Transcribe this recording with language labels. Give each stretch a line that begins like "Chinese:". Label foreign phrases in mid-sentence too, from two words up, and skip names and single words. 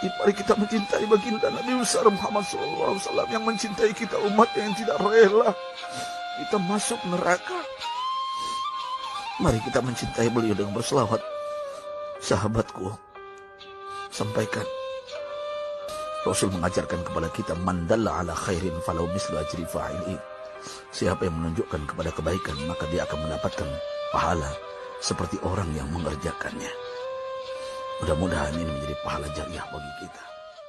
Indonesian: Mari kita mencintai baginda Nabi besar Muhammad SAW yang mencintai kita umat yang tidak rela kita masuk neraka. Mari kita mencintai beliau dengan berselawat. Sahabatku, sampaikan, Rasul mengajarkan kepada kita,
Arabic: من دل على خير فله مثل أجر فاعله.
Indonesian: Siapa yang menunjukkan kepada kebaikan, maka dia akan mendapatkan pahala seperti orang yang mengerjakannya. Mudah-mudahan ini menjadi pahala jariah bagi kita.